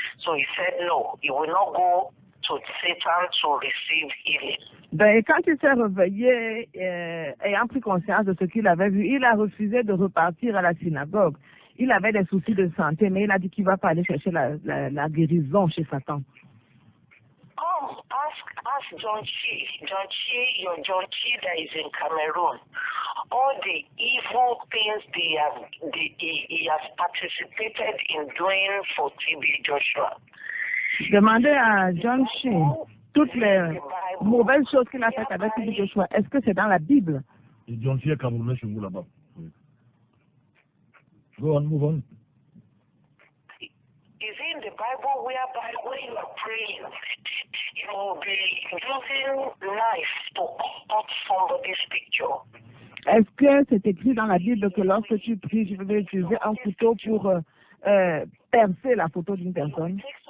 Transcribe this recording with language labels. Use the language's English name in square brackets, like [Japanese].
[English] So he said no, he will not go to Satan to receive healing. [French] Ben, quand il s'est réveillé, ayant pris conscience de ce qu'il avait vu, il a refusé de repartir à la synagogue. Il avait des soucis de santé, mais il a dit qu'il ne va pas aller chercher la guérison chez Satan. [English] Come Ask John Chi, your John Chi that is in Cameroon. All the evil things he has participated in doing for T.B Joshua. [French] Demandez à John Chi toutes les mauvaises choses qu'il a faites avec T.B Joshua. Est-ce que c'est dans la Bible? John Chi est camerounais chez vous là-bas. [English] Go on, move on. Is in the Bible whereby when you are praying, you will be using knife to cut somebody's picture. [French] Est-ce que c'est écrit dans la Bible que lorsque tu pries, je vais utiliser un couteau pour percer la photo d'une personne?